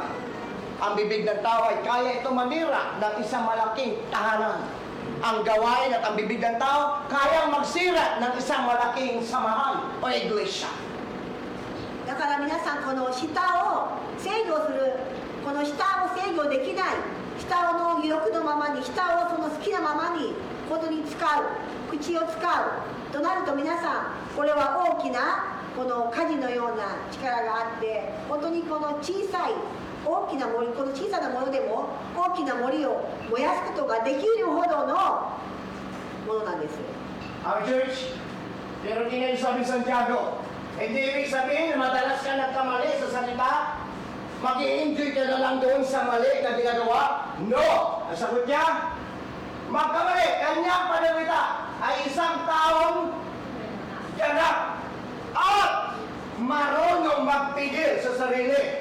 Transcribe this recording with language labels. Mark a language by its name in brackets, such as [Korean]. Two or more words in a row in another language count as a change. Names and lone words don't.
[Filipino] Ang bibig ng tao ay kaya ito manira ng isang malaking tahanan. Ang gawain at ang bibig ng tao kaya magsira ng isang malaking samahan o iglesia. [Japanese] だから皆さんこの舌を制御する、この舌を制御できない、舌の欲のままに、舌をその好きなままにことに使う、口を使うとなると皆さんこれは大きなこの火事のような力があって、本当にこの小さい大きな森、この小さなものでも大きな森を燃やすことができるほどのものなんです。 [English] Our church, [Filipino] pero tingnan yung sabi sa Santiago, hindi ibig sabihin na madalas ka nagkamali sa salita, mag-i-enjoy ka na lang doon sa mali na ginagawa. No! Ang sagot niya, magkamali, kanyang panalita ay isang taong ganap at marunong magpigil sa sarili.